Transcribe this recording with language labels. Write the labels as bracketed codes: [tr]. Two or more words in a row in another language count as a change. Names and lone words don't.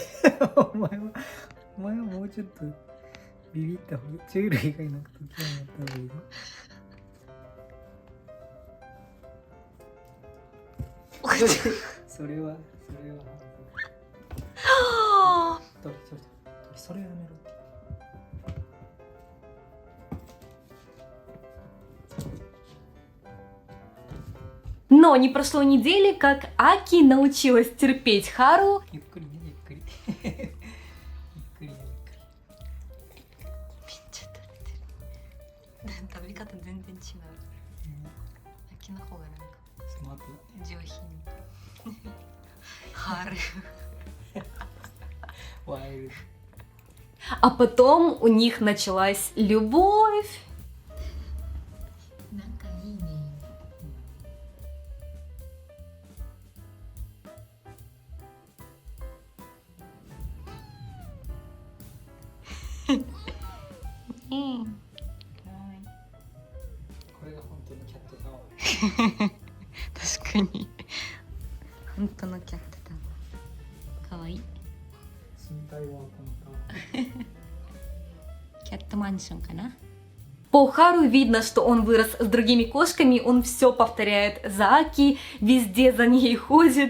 [ja] お前はもうちょっとビビった方がいい。チール以外のこと興味あった方がいいぞ。それは。それやめろ。 [ru] Но не прошло недели, как Аки научилась терпеть Хару. [ja] ゆっくりね、ゆっくり。ゆっくりね、めっちゃ食べてる。食べ方全然違う。秋の方がなんかスマートだね。上品。春。ワイルド。 [ru] А потом у них началась любовь. [ja] なんかいいね。うん。これが本当のキャットタワー。確かに。本当のキャットタワー。かわいい。身体はこのタワー。キャットマンションかな。 [ru] По Хару видно, что он вырос с другими кошками, он все повторяет за Аки, везде за ней ходит.